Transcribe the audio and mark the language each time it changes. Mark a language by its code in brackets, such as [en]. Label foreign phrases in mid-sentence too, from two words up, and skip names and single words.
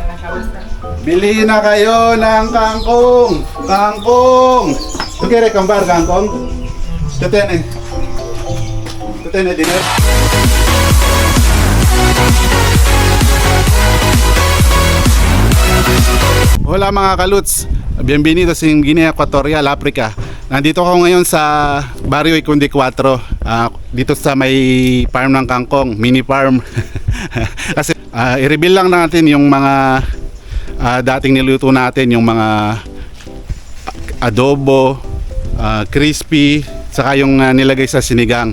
[tl] Bili na kayo ng kangkong! Kangkong! [es] ¿Tú quieres comprar kangkong? ¿Tú tienes? ¿Tú tienes dinero? [tl] Hola mga kaluts! Bienvenidos sa Guinea Equatorial, Africa. Nandito ako ngayon sa Barrio Ikundi 4, dito sa may farm ng kangkong, mini farm. Kasi i-reveal lang natin yung mga dating niluto natin, yung mga adobo, crispy, saka yung nilagay sa sinigang.